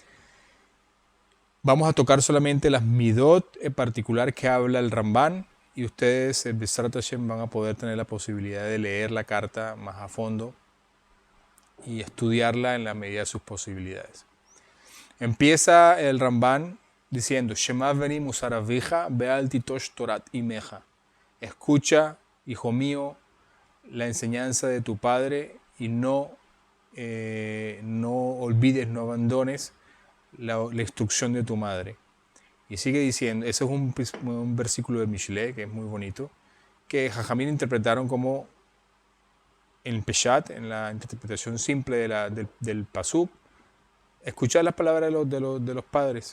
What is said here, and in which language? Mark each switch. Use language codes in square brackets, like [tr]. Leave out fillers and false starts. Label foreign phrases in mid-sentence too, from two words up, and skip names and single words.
[es] Vamos a tocar solamente las midot en particular que habla el Ramban y ustedes, [he] בעזרת השם, [es] van a poder tener la posibilidad de leer la carta más a fondo y estudiarla en la medida de sus posibilidades. Empieza el Ramban diciendo: [he] שמע בני מוסר אביך ואל תטוש תורת אמך. [es] Escucha, hijo mío, la enseñanza de tu padre y no olvides, no abandones la instrucción de tu madre. Y sigue diciendo, ese es un versículo de Mishle que es muy bonito, que Jajamín interpretaron como en Peshat, en la interpretación simple del Pasuk, escuchar las palabras de los padres.